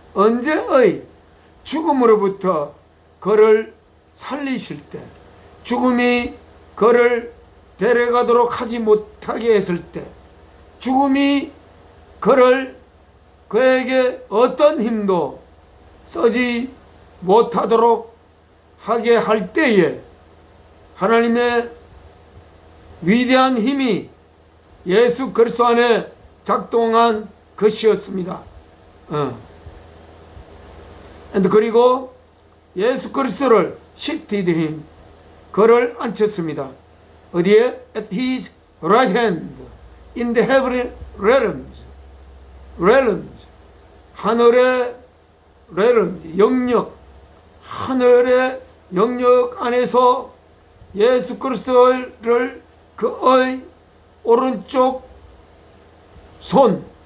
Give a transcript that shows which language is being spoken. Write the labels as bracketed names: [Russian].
[Korean] 언제의 죽음으로부터 그를 살리실 때, 죽음이 그를 데려가도록 하지 못하게 했을 때, 죽음이 그에게 어떤 힘도 쓰지 못하도록 하게 할 때에 하나님의 위대한 힘이 예수 그리스도 안에 작동한 것이었습니다. 그리고 예수 그리스도를 [English] shifted him, [Korean] 그를 앉혔습니다. 어디에? [English] At his right hand in the heavenly realms. [Korean] 하늘의 realms, 영역, 하늘의 영역 안에서 예수 그리스도를 그의 오른쪽 손에